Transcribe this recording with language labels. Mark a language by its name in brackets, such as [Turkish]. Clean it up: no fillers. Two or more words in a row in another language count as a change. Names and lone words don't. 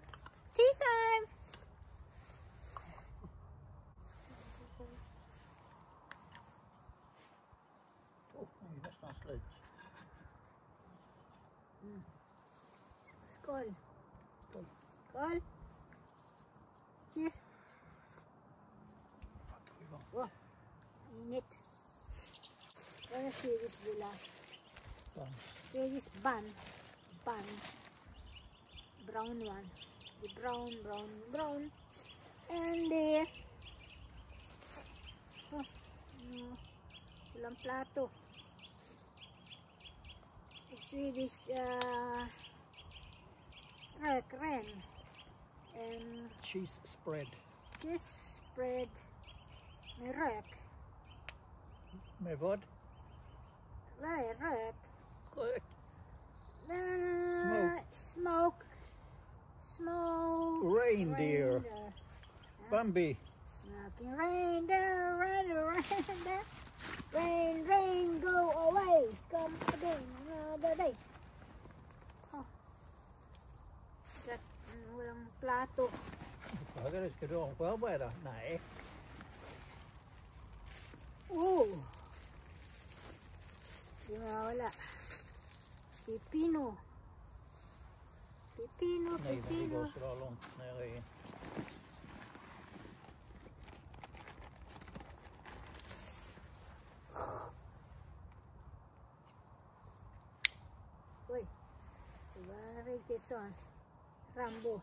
[English] Tea time. [Swedish] Nästan slut. Skål. Skål. [English] Cheers. Wow. Init. What is this villa? Swedish bun. Brown one. The brown. And the [Filipino] pulang plato. [English] Swedish ren and Cheese spread. [Swedish] Med rök. Med vad? Vad är rök? Rök. [English] Smoke. Reindeer. Bambi. Smoking reindeer. Rain, go away. Come again another day. Oh. [Filipino] Walang plato. [Swedish] Ska du ha en skörbräda? Nej. [Filipino] Oh. Wala. Pipino. [Swedish] Nej, men det går så där långt nere i. Oi. Det var riktigt sån. Rambo.